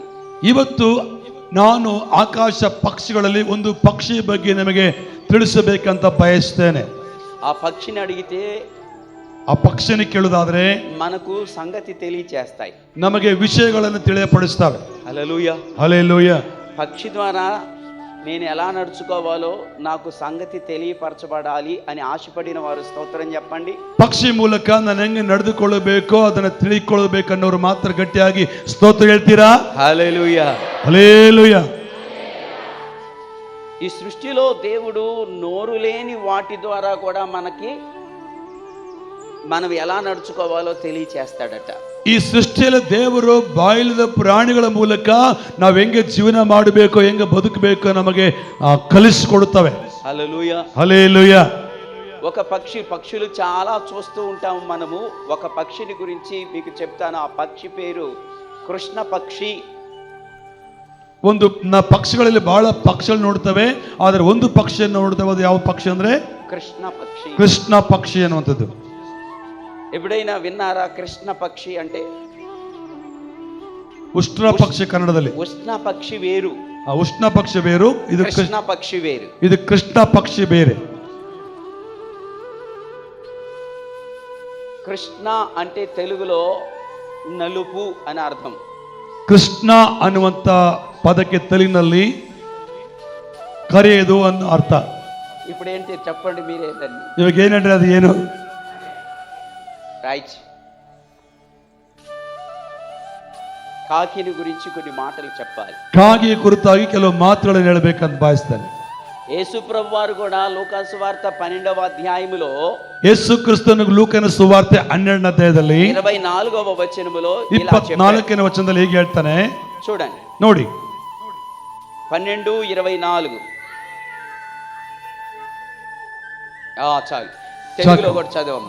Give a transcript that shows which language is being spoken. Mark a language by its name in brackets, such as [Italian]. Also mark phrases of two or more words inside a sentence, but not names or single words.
[Kannada] ಇವತ್ತು ನಾನು ಆಕಾಶ ಪಕ್ಷಿಗಳಲ್ಲಿ ಒಂದು ಪಕ್ಷಿ ಬಗ್ಗೆ ನಿಮಗೆ ತಿಳಿಸಬೇಕಂತ ಬಯಸ್ತೇನೆ. [Telugu] ఆ పక్షిని అడిగితే, [Kannada] ಆ ಪಕ್ಷಿని ಕೇಳುವುದಾದ್ರೆ [Telugu] మనకు సంగతి తెలియచేస్తాయి, [Kannada] ನಮಗೆ ವಿಷಯಗಳನ್ನು ತಿಳಿಯಪಡಿಸ್ತವೆ. [Telugu] హల్లెలూయా. [Kannada] ಹಲ್ಲೆಲೂಯಾ. [Telugu] పక్షి ద్వారా నేను ఎలా నడుచుకోవాలో నాకు సంగతి తెలియపరచబడాలి అని ఆశపడిన వారు స్తోత్రం చెప్పండి. [Kannada] ಪಕ್ಷಿ ಮೂಲಕ ನಾನು ಹೆಂಗೆ ನಡೆದುಕೊಳ್ಳಬೇಕೋ ಅದನ್ನು ತಿಳಿದುಕೊಳ್ಳಬೇಕನ್ನೋರು ಮಾತ್ರ ಗಟ್ಟಿಯಾಗಿ ಸ್ತೋತ್ರ ಹೇಳ್ತೀರಾ? [Telugu] హల్లెలూయా. [Kannada] ಹಲ್ಲೆಲೂಯಾ. [Telugu] ఈ సృష్టిలో దేవుడు నోరు లేని వాటి ద్వారా కూడా మనం ఎలా నడుచుకోవాలో తెలియచేస్తాడట. [Kannada] ಈ ಸೃಷ್ಟಿಯಲ್ಲಿ ದೇವರು ಬಾಯಿಲದ ಪ್ರಾಣಿಗಳ ಮೂಲಕ ನಾವು ಹೆಂಗೆ ಜೀವನ ಮಾಡಬೇಕು, ಹೆಂಗೆ ಬದುಕಬೇಕು ನಮಗೆ ಕಲಿಸಿಕೊಡುತ್ತವೆ. [Telugu] హల్లెలూయా. హల్లెలూయా. ఒక పక్షులు చాలా చూస్తూ ఉంటాము మనము. ఒక పక్షిని గురించి మీకు చెప్తాను. ఆ పక్షి పేరు కృష్ణ పక్షి. [Kannada] ಒಂದು ಪಕ್ಷಿಗಳಲ್ಲಿ ಬಹಳ ಪಕ್ಷಿಗಳು ನೋಡ್ತವೆ, ಆದರೆ ಒಂದು ಪಕ್ಷಿಯನ್ನು ನೋಡ್ತೇವೆ. ಅದು ಯಾವ ಪಕ್ಷಿ ಅಂದ್ರೆ [Telugu] కృష్ణ పక్షి. [Kannada] ಕೃಷ್ಣ ಪಕ್ಷಿ ಅನ್ನುವಂಥದ್ದು. [Telugu] ఎప్పుడైనా విన్నారా కృష్ణ పక్షి అంటే? [Kannada] ಉಷ್ಣ ಪಕ್ಷಿ ಕನ್ನಡದಲ್ಲಿ. [Telugu] ఉష్ణ పక్షి వేరు, [Kannada] ಉಷ್ಣ ಪಕ್ಷಿ ಬೇರು, ಇದು [Telugu] కృష్ణ పక్షి వేరు. [Kannada] ಇದು ಕೃಷ್ಣ ಪಕ್ಷಿ ಬೇರೆ. [Telugu] కృష్ణ అంటే తెలుగులో నలుపు అని అర్థం. [Kannada] ಕೃಷ್ಣ ಅನ್ನುವಂಥ ಪದಕ್ಕೆ ತೆಲುಗಿನಲ್ಲಿ ಕರೆಯೋದು ಅನ್ನೋ ಅರ್ಥ. [Telugu] ఇప్పుడు ఏంటి చెప్పండి మీరేంటండి? [Kannada] ಇವಾಗ ಏನಂದ್ರೆ ಅದು ಏನು? [Telugu] రైట్. కాకిని గురించి కొన్ని మాటలు చెప్పాలి. [Kannada] ಕಾಗಿಯ ಕುರಿತಾಗಿ ಕೆಲವು ಮಾತುಗಳನ್ನು ಹೇಳಬೇಕಂತ ಬಯಸ್ತೇನೆ. [Telugu] యేసు ప్రభు వారు కూడా లూకా సువార్త 12వ అధ్యాయములో [Kannada] ಯೇಸು ಕ್ರಿಸ್ತನ ಲೂಕನ ಸುವಾರ್ತೆ 12ನೇ ಅಧ್ಯಾಯದಲ್ಲಿ [Telugu] 24వ వచనములో ఇలా చెప్పాడు. [Kannada] 24ನೇ ವಚನದಲ್ಲಿ ಹೇಗೆ ಹೇಳ್ತಾನೆ [Telugu] చూడండి. [Kannada] ನೋಡಿ, [Telugu] 12:24. చాలు, తెలుగులో కూడా చదవమ్మా.